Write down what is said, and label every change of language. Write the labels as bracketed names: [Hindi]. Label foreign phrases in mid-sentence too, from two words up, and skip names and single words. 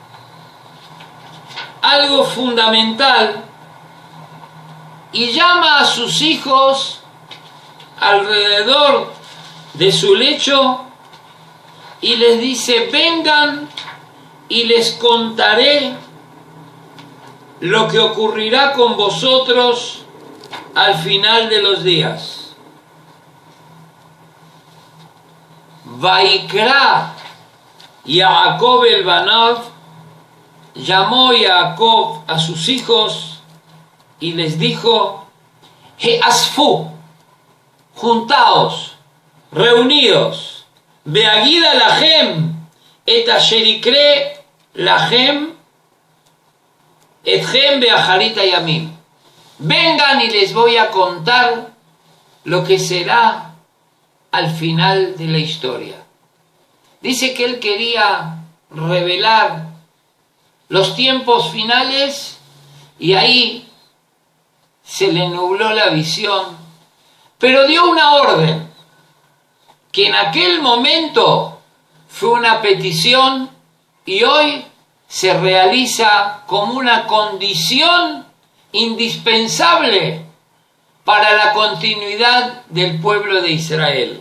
[Spanish] algo fundamental, y llama a sus hijos alrededor de su lecho y les dice: vengan y les contaré lo que ocurrirá con vosotros al final de los días. [Hebrew] ויקרא יעקב אל בניו, [Spanish] llamó Jacob a sus hijos y les dijo: [Hebrew] האספו, [Spanish] juntaos, reuníos, [Hebrew] ואגידה להם, את אשר יקרא להם, אתכם באחרית ימים. [Spanish] Vengan y les voy a contar lo que será al final de la historia. Dice que él quería revelar los tiempos finales y ahí se le nubló la visión, pero dio una orden que en aquel momento fue una petición y hoy se realiza como una condición indispensable para la continuidad del pueblo de Israel.